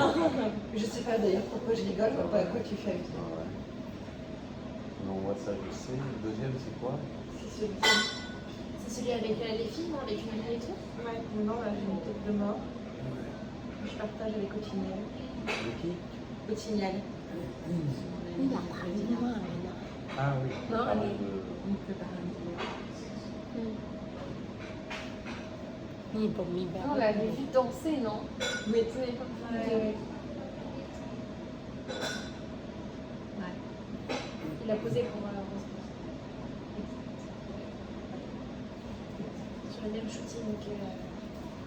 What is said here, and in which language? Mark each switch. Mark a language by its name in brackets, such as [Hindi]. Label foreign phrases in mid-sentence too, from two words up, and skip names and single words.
[French] Je sais pas d'ailleurs pourquoi je rigole, je vois pas à quoi tu fais avec ça. Ah ouais. On voit ça, je sais. Le deuxième, c'est quoi C'est celui-ci. C'est celui avec les filles, non, avec une amie et tout. Ouais, non, là j'ai une tête de mort. Je partage avec Otignel. De qui Otignel. [Thai] นี่หลักฐานเยอะมากเลยนะ [French] Ah oui. Non, Pardon, elle est- de- On ne peut pas rien dire. [Thai] นี่ผมมีแบบ [French] Non, on l'avait vu danser, non? Oui. Oui. Ouais. Ouais. Il a posé pour sur le même shooting que